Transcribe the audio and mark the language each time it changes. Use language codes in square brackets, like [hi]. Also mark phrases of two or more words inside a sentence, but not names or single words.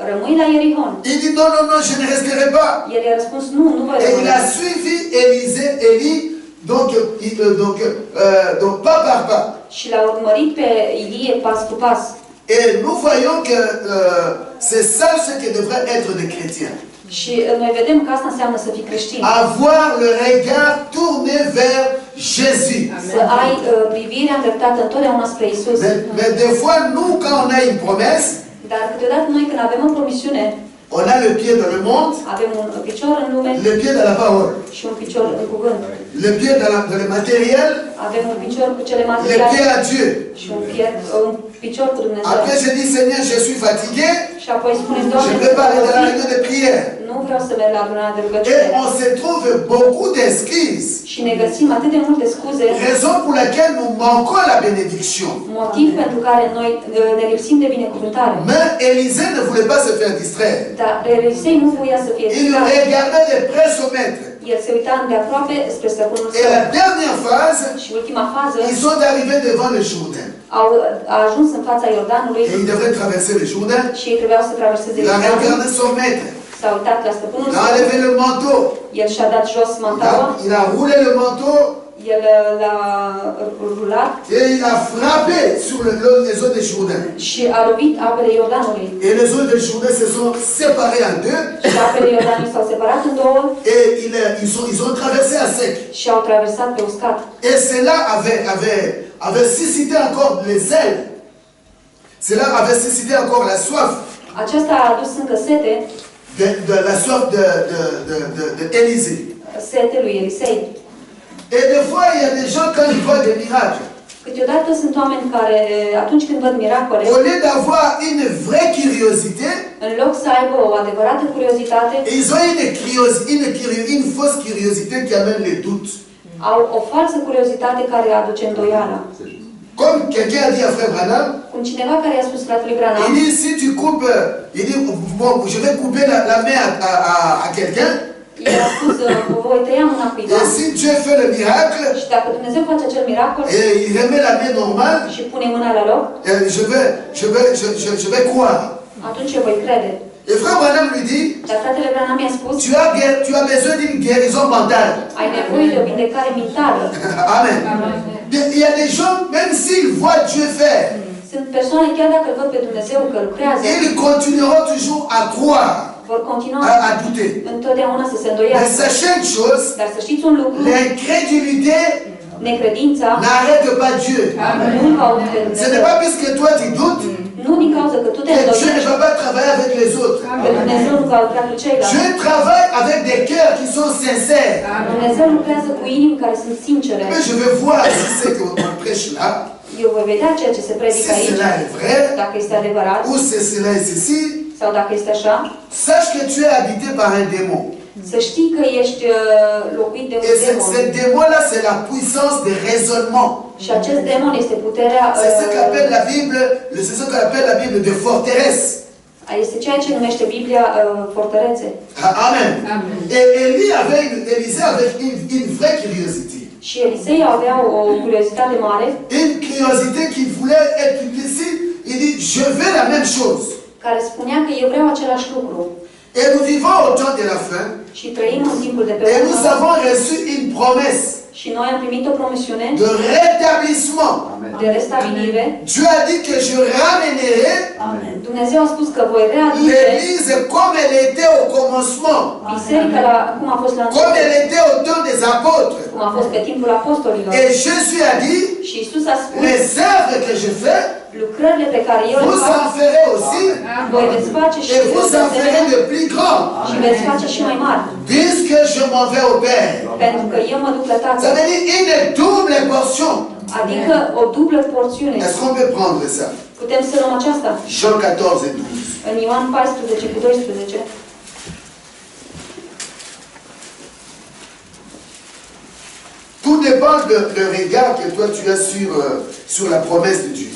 [fr] Il dit non, non, non, je ne resterai pas. Et il a suivi Élie. Donc pas par pas. Et nous voyons que c'est ça ce que devraient être des chrétiens. [ro] Și noi vedem că asta înseamnă să fii creștin. [fr] Avoir le regard tourné vers Jésus. [ro] Să ai privirea îndreptată întotdeauna spre Isus. [fr] Mais des fois, nous, quand on a une promesse, [ro] Dar câteodată noi când avem o promisiune, [fr] on a le pied dans le monde, [ro] avem un picior în lume [fr] le pied dans la parole, [ro] și un picior în cuvânt. [fr] le pied dans le matériel, [ro] Avem un picior cu cele [fr] le [ro] materiale [fr] pied à Dieu. [ro] și un picior cu Dumnezeu. [fr] Après, je dis, Seigneur, je suis fatigué, [ro] Și apoi spunem, [fr] je [ro] Doamne, [fr] ne peux pas aller dans la réunion de prière. [ro] nu vreau să merg la adunarea de [fr] Et [ro] rugăciune. [fr] on se trouve beaucoup d'excuses. [ro] Și ne găsim atât de multe scuze, [fr] Raison pour laquelle nous manquons la bénédiction. [ro] motiv pentru care noi ne lipsim de binecuvântare. [fr] Mais Élisée ne voulait pas se faire distraire. [ro] Dar Elisei nu voia să fie [fr] Il [ro] distrat. [fr] regardait de près son maître. [ro] El se uita îndeaproape spre stăpânul [fr] Et [ro] său. [fr] la dernière phase, [ro] Și ultima fază, [fr] ils sont arrivés devant le Jourdain. [ro] a ajuns în fața Iordanului [fr] Et ils devaient traverser le Jourdain. [ro] și ei trebuiau să traverseze [fr] Il a [ro] Iordanul. [fr] regardé son maître. [ro] S-a uitat la stăpânul [fr] Il a [ro] său. [fr] enlevé le manteau. [ro] El și-a dat jos mantaua. [fr] Il a roulé le manteau [ro] El l-a rulat [fr] et il a frappé sur les eaux du Jourdain. [ro] și a lovit apele Iordanului. [fr] Et les eaux du Jourdain se sont séparées en deux. [ro] Și apele Iordanului s-au separat în două [fr] Et ils ont traversé à sec. [ro] și au traversat pe uscat. [fr] Et cela avait suscité encore les ailes. Cela avait suscité encore la soif. [ro] Aceasta a adus încă sete, [fr] De la soif de Élisée. [ro] sete lui Elisei. [fr] Et des fois, il y a des gens, quand ils voient des miracles, [ro] Câteodată sunt oameni care, atunci când văd miracole, [fr] au lieu d'avoir une vraie curiosité, [ro] în loc să aibă o adevărată curiozitate, [fr] ils ont une fausse curiosité qui amène les doutes. [ro] au o falsă curiozitate care aduce îndoială. [fr] Comme quelqu'un a dit à Frère Branham, [ro] Cum cineva care i-a spus fratelui [fr] il [ro] Branham, [fr] dit, si tu coupes, il dit, bon, je vais couper la main à quelqu'un, [ro] el a spus, vă voi tăia mâna cuiva [fr] et si Dieu fait le miracle, [ro] și dacă Dumnezeu face acel miracol [fr] et il remet la main normale, [ro] și pune mâna la loc, [fr] je vais croire. [ro] atunci eu voi crede. [fr] Et Frère Branham lui dit, [ro] Dar fratele Branham i-a spus, [fr] tu as besoin d'une guérison mentale. [ro] ai nevoie de o vindecare mentală. [fr] Amen. Il y a des gens, même s'ils voient Dieu faire, [ro] Sunt persoane, chiar dacă îl văd pe Dumnezeu că lucrează, [fr] ils continueront toujours à croire, [ro] vor continua [fr] à douter. [ro] întotdeauna să se [fr] Mais [ro] îndoiască. [fr] sachez une chose, [ro] Dar să știți un lucru, [fr] l'incrédulité [ro] necredința [fr] n'arrête pas Dieu. [ro] nu va pe [fr] Ce n'est [ro] Dumnezeu. [fr] pas parce que toi tu doutes [ro] Nu din cauza că tu te [fr] que Dieu ne [ro] îndoiești, [fr] va pas travailler avec les autres. [ro] că Dumnezeu nu va lucra cu ceilalți. [fr] Dieu travaille avec des cœurs qui sont sincères. [ro] Dumnezeu lucrează cu inimi care sunt sincere. [fr] Mais je vais voir si c'est qu'on prêche là, [ro] Eu voi vedea ceea ce se [fr] si [ro] predică aici, [fr] cela est vrai, [ro] dacă este adevărat [fr] ou si cela est ceci. [ro] sau dacă este așa. [fr] Sache que tu es habité par un démon. [ro] Să știi că ești locuit de un [fr] Et ce [ro] demon. [fr] démon-là, c'est la puissance de raisonnement. [ro] Și acest demon este puterea, [fr] C'est ce qu'appelle la Bible, c'est ce qu'on appelle la Bible de forteresse. [ro] este ceea ce numește Biblia fortărețe. [fr] Amen. Et Élisée avait une vraie curiosité. [ro] Și Elisei avea o curiozitate mare, [fr] Une curiosité qui voulait être ici. Il dit, je veux la même chose. [ro] care spunea că eu vreau același lucru. [fr] Et nous vivons au temps de la fin. [ro] Și trăim în timpul de pe [fr] Et nous [ro] urmă. [fr] avons reçu une promesse [ro] Și noi am primit o promisiune [fr] de rétablissement. [ro] de restabilire. [fr] Dieu a dit que je ramènerai [ro] Dumnezeu a spus că voi readuce [fr] l'Église comme elle était au commencement. [ro] biserica cum a fost la [fr] Comme [ro] început, [fr] elle était au temps des apôtres. [ro] cum a fost pe timpul apostolilor. [fr] Et Jésus a dit, [ro] Și Isus a spus, [fr] les œuvres que je fais, [ro] lucrările pe care eu le [fr] vous [ro] fac, [fr] en ferez aussi, [ro] voi veți face și [fr] et vous en ferez de plus grands. [ro] și veți face și mai mari. [fr] Puisque je m'en vais au Père. [ro] Pentru că eu mă duc la [fr] Ça [ro] Tatăl. [fr] veut dire une double portion. [ro] Adică o dublă porțiune. [fr] Est-ce qu'on peut prendre ça? [ro] Putem să luăm aceasta? [fr] Jean 14 et 12. [ro] În Ioan 14 cu 12. [fr] Tout dépend de regard que toi tu as sur la promesse de Dieu.